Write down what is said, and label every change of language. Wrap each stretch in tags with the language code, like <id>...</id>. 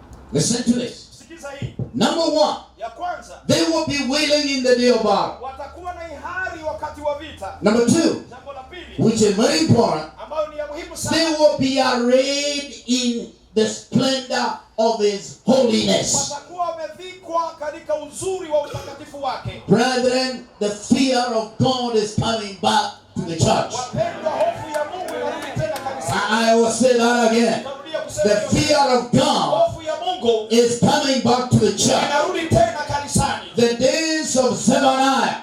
<en>Listen to this.</en> <sw>Sikiza hii.</sw> <en>Number one,</en> <sw>Ya kwanza,</sw> <en>they will be willing in the day of battle.</en> <sw>watakuwa na hiari wakati wa vita.</sw> <en>Number two,</en> <sw>Jambo la pili,</sw> <en>which is very important,</en> <sw>ambayo ni ya muhimu</sw> <en>they</en> <sw>sana,</sw> <en>will be arrayed in the splendor of His holiness.</en> <sw>watakuwa wamevikwa katika uzuri wa utakatifu wake.</sw> <en>Brethren, the fear of God is coming back to the church.</en> <sw>Wapendwa, hofu ya Mungu inarudi tena kanisani.</sw> <en>I will say that again.</en> <sw>Narudia kusema</sw> <en>The</en> <sw>hiyo.</sw> <en>fear of God</en> <sw>Hofu ya Mungu</sw> <en>is coming back to the church.</en> <sw>inarudi tena kanisani.</sw> <en>The days of Zephaniah,</en>